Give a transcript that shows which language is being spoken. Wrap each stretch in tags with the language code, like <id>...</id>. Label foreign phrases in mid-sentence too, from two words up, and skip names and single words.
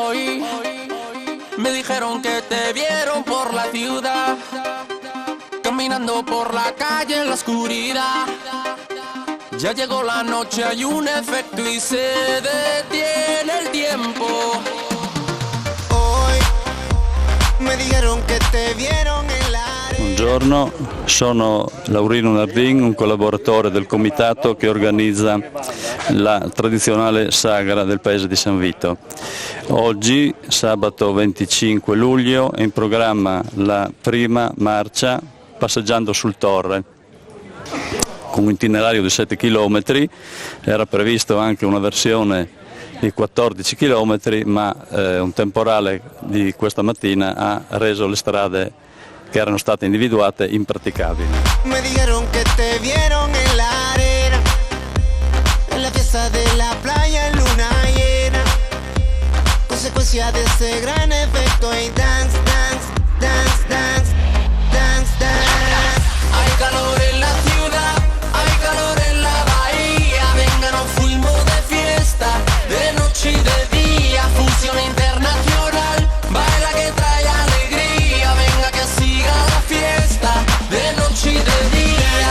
<es>Hoy me dijeron que te vieron por la ciudad, caminando por la calle en la oscuridad. Ya llegó la noche, hay un efecto y se detiene el tiempo. Hoy me dijeron che te vieron en la arena.</es> <it>Buongiorno, sono Laurino Nardin, un collaboratore del comitato che organizza la tradizionale sagra del paese di San Vito. Oggi, sabato 25 luglio, è in programma la prima marcia Passeggiando sul Torre, con un itinerario di 7 km, era previsto anche una versione di 14 km, ma un temporale di questa mattina ha reso le strade che erano state individuate impraticabili.</it> <es>Me dijeron que te vieron en la arena, en la fiesta de la playa en luna llena, consecuencia de ese gran efecto y</es> <en>dance, dance, dance, dance, dance, dance.</en> <es>Hay calor en la ciudad, hay calor en la bahía, venga, nos fuimos de fiesta, de noche y de día, fusión internacional, baila que trae alegría, venga que siga la fiesta, de noche y de día,</es>